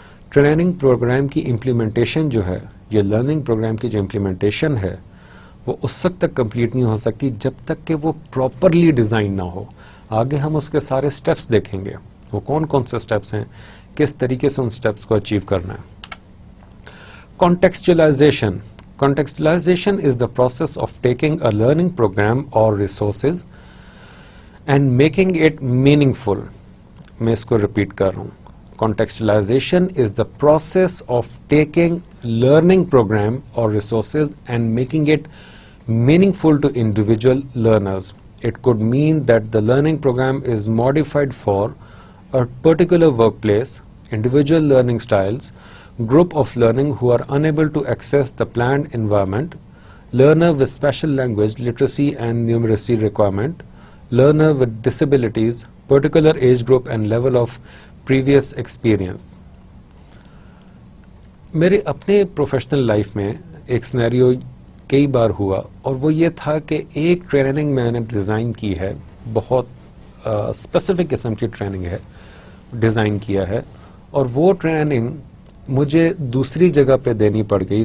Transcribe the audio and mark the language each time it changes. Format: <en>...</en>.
<ur>Training programme کی implementation جو ہے, یہ لرننگ پروگرام کی جو امپلیمنٹیشن ہے, وہ اس وقت تک کمپلیٹ نہیں ہو سکتی جب تک کہ وہ پراپرلی ڈیزائن نہ ہو. آگے ہم اس کے سارے سٹیپس دیکھیں گے, وہ کون کون سے سٹیپس ہیں, کس طریقے سے ان سٹیپس کو اچیو کرنا ہے. کانٹیکسچلائزیشن.</ur> <en>Contextualization is the process of taking a learning program or resources and making it meaningful.</en> <ur>میں اس کو ریپیٹ کر رہا ہوں.</ur> <en>Contextualization is the process of taking learning program or resources and making it meaningful to individual learners. It could mean that the learning program is modified for a particular workplace, individual learning styles, group of learning who are unable to access the planned environment, learner with special language literacy and numeracy requirement, learner with disabilities, particular age group and level of previous experience.</en> <ur>میرے اپنے professional life میں ایک scenario کئی بار ہوا, اور وہ یہ تھا کہ ایک ٹریننگ میں نے ڈیزائن کی ہے, بہت اسپیسیفک قسم کی ٹریننگ ہے, ڈیزائن کیا ہے, اور وہ ٹریننگ مجھے دوسری جگہ پہ دینی پڑ گئی.</ur>